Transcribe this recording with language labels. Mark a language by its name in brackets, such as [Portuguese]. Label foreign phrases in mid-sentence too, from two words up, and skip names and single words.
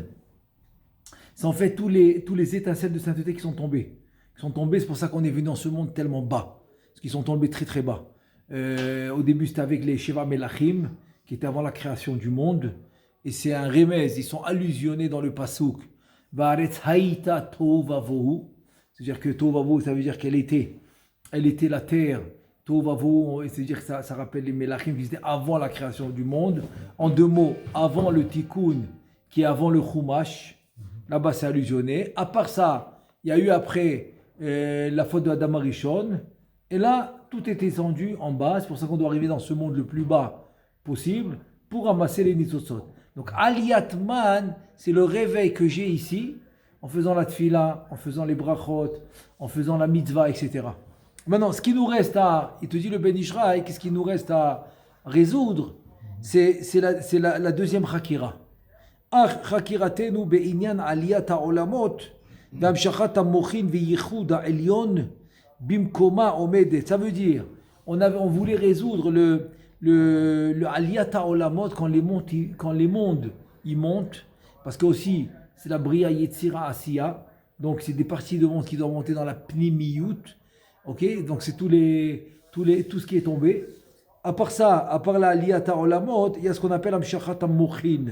[French] C'est en fait tous les étincelles de sainteté qui sont tombées. C'est pour ça qu'on est venu dans ce monde tellement bas. Parce qu'ils sont tombés très très bas. Au début, c'était avec les [Hebrew] שבע מלכים, [French] qui étaient avant la création du monde. Et c'est un remez, ils sont allusionnés dans le Pasuk. [Hebrew] והארץ היתה תהו ובהו. [French] C'est-à-dire que tovavohu, ça veut dire qu'elle était la terre. Tovavohu, c'est-à-dire que ça rappelle les Melachim qui étaient avant la création du monde. En deux mots, avant le Tikkun, qui est avant le Chumash. Là-bas, c'est allusionné. À part ça, il y a eu après la faute de Adam Arishon. Et là, tout est descendu en bas. C'est pour ça qu'on doit arriver dans ce monde le plus bas possible pour ramasser les Nitzotzot. Donc, [Hebrew] עליית מ"ן, [French] c'est le réveil que j'ai ici, en faisant la tfila, en faisant les brachot, en faisant la mitzvah, etc. Maintenant, ce qui nous reste il te dit le Ben Ishraï, qu'est-ce qui nous reste à résoudre, c'est la deuxième Chakira. [Hebrew] חקירתנו בעניין עליית העולמות והמשכת המוחין וייחוד העליון במקומה עומדת. [French] Ça veut dire, on voulait résoudre le [Hebrew] עליית העולמות [French] quand les mondes ils montent, parce que aussi c'est la [Hebrew] בריאה יצירה עשייה, [French] donc c'est des parties de monde qui doivent monter dans la Pnimiyut, ok, donc c'est tout ce qui est tombé. À part ça, à part la [Hebrew] עליית העולמות, [French] il y a ce qu'on appelle [Hebrew] המשכת המוחין.